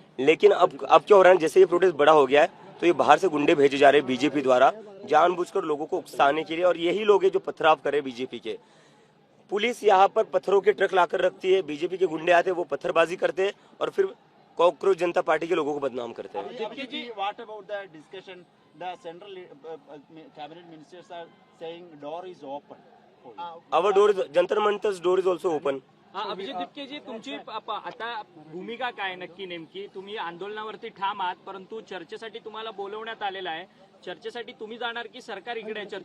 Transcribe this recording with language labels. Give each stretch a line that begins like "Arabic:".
Hindi: लेकिन अब क्या हो रहा है, जैसे ये प्रोटेस्ट बड़ा हो गया है तो ये बाहर से गुंडे भेजे जा रहे हैं बीजेपी द्वारा जानबूझकर लोगों को उकसाने के लिए। और यही लोग हैं जो पथराव करे बीजेपी के। पुलिस यहाँ पर पत्थरों के ट्रक लाकर रखती है। बीजेपी के गुंडे आते हैं, वो पत्थरबाजी करते हैं और फिर कॉकरोच जनता पार्टी के लोगों को बदनाम करते हैं।
English: What about the discussion? The central cabinet ministers are saying door is open. Our door is Jantar Mantar's door is also open.
Marathi: Abhijit Dipke जी, तुमची आता भूमिका काय नक्की नेमकी? तुम्ही आंदोलनावरती ठाम आहात, परंतु चर्चेसाठी तुम्हाला बोलवण्यात आलेलं आहे। चर्चेसाठी तुम्ही जाणार की सरकार इकडे आहे?